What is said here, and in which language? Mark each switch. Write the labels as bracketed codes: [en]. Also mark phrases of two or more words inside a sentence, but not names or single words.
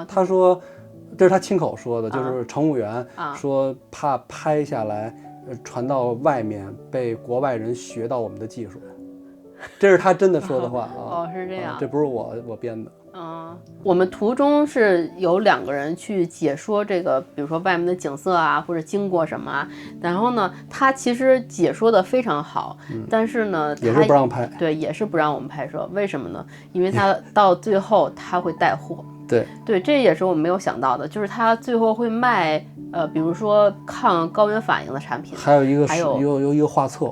[zh] 他說這是他親口說的，就是乘務員說怕拍下來傳到外面被國外人學到我們的技術。這是他真的說的話啊！是這樣，這不是我編的。我們途中是有2個人去解說這個，比如說外面的景色啊，或者經過什麼啊。然後呢，他其實解說的非常好，但是呢，也是不讓拍。對，也是不讓我們拍攝。為什麼呢？因為他到最後他會帶貨。 对，这也是我们没有想到的，就是它最后会卖比如说抗高原反应的产品，还有一个有一个画册。